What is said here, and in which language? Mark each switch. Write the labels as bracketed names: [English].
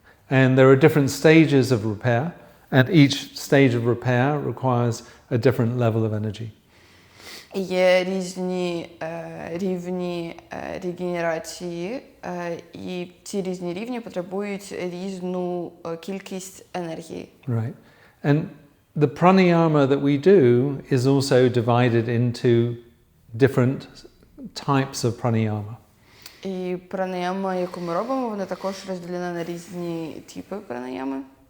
[English] And there are different stages of repair, and each stage of repair requires a different level of energy. [Ukrainian] Є різні рівні регенерації, і ці різні рівні потребують різну кількість енергії. [English] Right. And the pranayama that we do is also divided into different types of pranayama. [Ukrainian] І пранаяма, яку ми робимо, вона також розділена на різні типи пранаями.